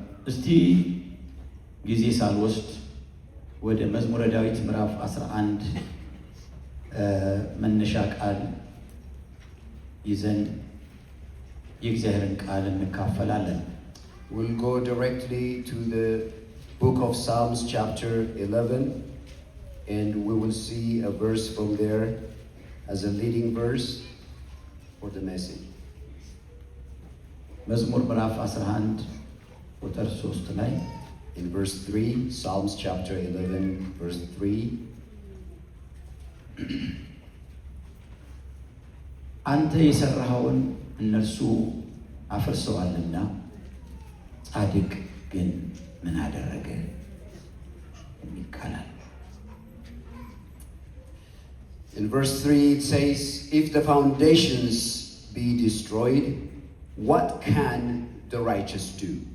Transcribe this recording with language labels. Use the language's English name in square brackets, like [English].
[Amharic] እስቲ ጊዜ ሳልወስድ ወደ መዝሙረ ዳዊት ምዕራፍ 11 መነሻ ቃል ይዘን የእግዚአብሔርን ቃል እንካፈላለን። [English] We'll go directly to the book of Psalms chapter 11, and we will see a verse from there as a leading verse for the message. [Amharic] መዝሙር ምዕራፍ 11 ቁጥር 3 ላይ [English] in verse 3, Psalms chapter 11 verse 3, [Amharic] አንተ የሰራኸውን እነርሱ አፍርሰዋልና ጻድቅ ግን ምን አደረገ የሚል ቃል አለ። [English] in verse 3 it says, if the foundations be destroyed, what can the righteous do?